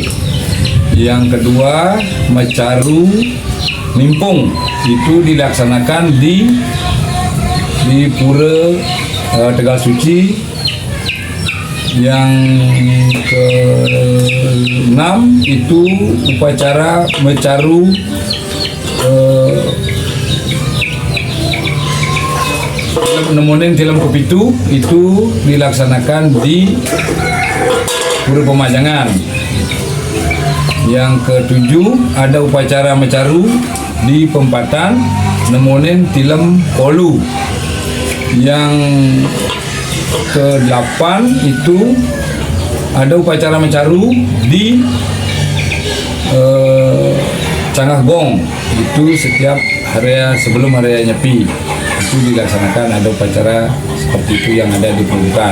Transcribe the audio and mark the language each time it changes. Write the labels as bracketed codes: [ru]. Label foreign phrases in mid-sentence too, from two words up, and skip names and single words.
[id] Yang kedua Mecaru Nimpung, itu dilaksanakan di Pura Tegal Suci Yang keenam itu upacara mecaru [ban] nemonin tilam kepitu [id] itu dilaksanakan di Pura Pemajangan. Yang ketujuh ada upacara mecaru di Pempatan [ban] nemonin tilam kolu. [id] Yang ke-8 itu ada upacara mencaru di Canggah Gong, itu setiap hari sebelum hari Nyepi itu dilaksanakan, ada upacara seperti itu yang ada di Perbukaan.